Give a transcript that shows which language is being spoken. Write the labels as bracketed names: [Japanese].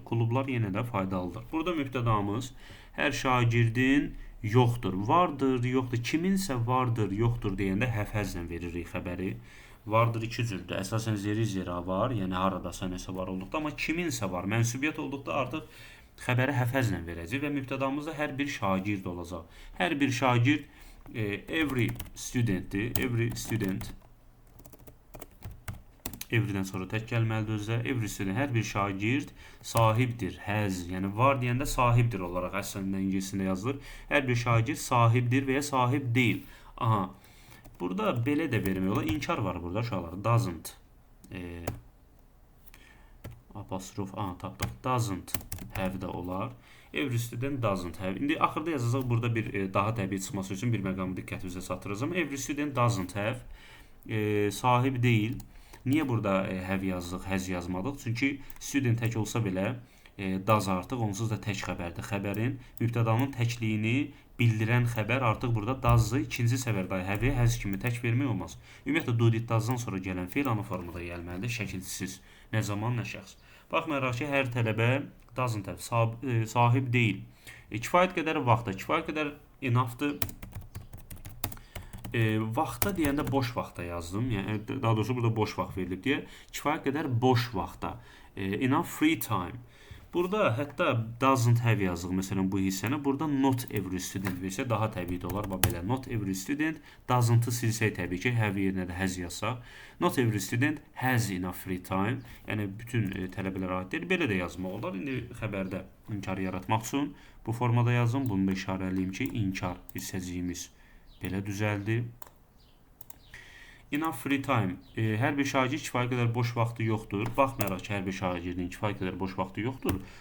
[Azerbaijani] Klublar yenə də faydalıdır. Burada mübtədamız hər şagirdin yoxdur. Vardır, yoxdur. Kiminsə vardır, yoxdur deyəndə həfəzlə veririk xəbəri. Vardır iki cürdür. Əsasən zeri-zera var, yəni haradasa nəsə var olduqda, amma kiminsə var, mənsubiyyət olduqda artıq xəbəri həfəzlə verəcək və mübtədamızda hər bir şagird olacaq. Hər bir şagird every studentdir. [English] Every student. [Azerbaijani] Everydən sonra tək gəlməlidir özdə. Every student, hər bir şagird sahibdir, həz. Yəni var deyəndə sahibdir olaraq əslində ingiliscəsində yazılır. Hər bir şagird sahibdir və ya sahib deyil. Burada belə də vermək olar. İnkar var burada uşaqlar. [English] Doesn't. [Azerbaijani] Apostrof tapdıq. Doesn't have də olar. [English] Every student doesn't have. [Azerbaijani] İndi axırda yazacaq burada bir daha təbii çıxması üçün bir məqamı diqqətinizə çatdıracağım. [English] Every student doesn't have. [Azerbaijani] Sahib deyil. Niyə burada have yazdıq, has yazmadıq? Çünki student tək olsa belə does artıq onsuz da tək xəbərdir. Xəbərin mübtədanın təkliyini bildirən xəbər artıq burada does-ı ikinci səvərdə have, has kimi tək vermək olmaz. Ümumiyyətlə do did does-dan sonra gələn feil ana formada gəlməlidir, şəkilsiz. Nə zaman, nə şəxs. Baxmayaraq ki, hər tələbə doesn't have, sahib deyil. Kifayət qədər vaxtda, kifayət qədər enough-dır. Vaxta deyəndə boş vaxta yazdım. Yəni, daha doğrusu burada boş vaxt verilib deyə. Kifayət qədər boş vaxta. [English] Enough free time. [Azerbaijani] Burada hətta doesn't have yazıq. Məsələn, bu hissəni burada not every student versə daha təbii də olar. Belə not every student, doesn't-ı silsək təbii ki, have yerinə də has yazsaq. [English] Not every student has enough free time. [Azerbaijani] Yəni bütün tələbələrə aid deyil. Belə də yazmaq olar. İndi xəbərdə inkar yaratmaq üçün bu formada yazın. Bunu da işarələyim ki, inkar hissəciyimiz belə düzəldi. [English] Enough free time. [Azerbaijani] Hər bir şagird kifayət qədər boş vaxtı yoxdur. Baxmayaraq ki, hər bir şagirdin kifayət qədər boş vaxtı yoxdur.